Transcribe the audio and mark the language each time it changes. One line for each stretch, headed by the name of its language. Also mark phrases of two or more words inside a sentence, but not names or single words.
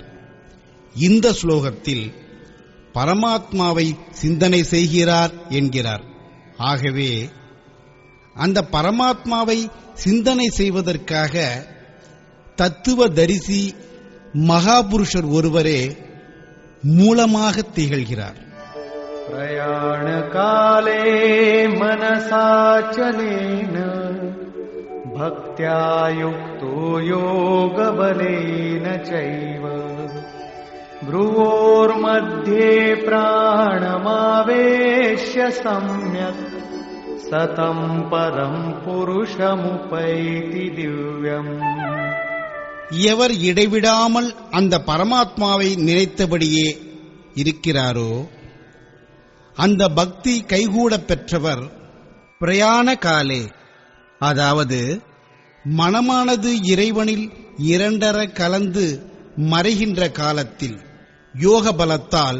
Tamil: இந்த ஸ்லோகத்தில் பரமாத்மாவை சிந்தனை செய்கிறார் என்கிறார். ஆகவே அந்த பரமாத்மாவை சிந்தனை செய்வதற்காக தத்துவ தரிசி மகாபுருஷர் ஒருவரே மூலமாக திகழ்கிறார்.
Sanskrit: प्रयाण काले मनसाचलेन भक्त्या युक्तो योगबलेन चैव भ्रुवोर्मध्ये प्राणमावेश्य सम्यक् सतं परं पुरुषमुपैति दिव्यम्.
Tamil: எவர் இடைவிடாமல் அந்த பரமாத்மாவை நினைத்தபடியே இருக்கிறாரோ அந்த பக்தி கைகூடப் பெற்றவர்
Sanskrit: प्रयाण काले,
Tamil: அதாவது மனமானது இறைவனில் இரண்டர கலந்து மறைகின்ற காலத்தில் யோக பலத்தால்,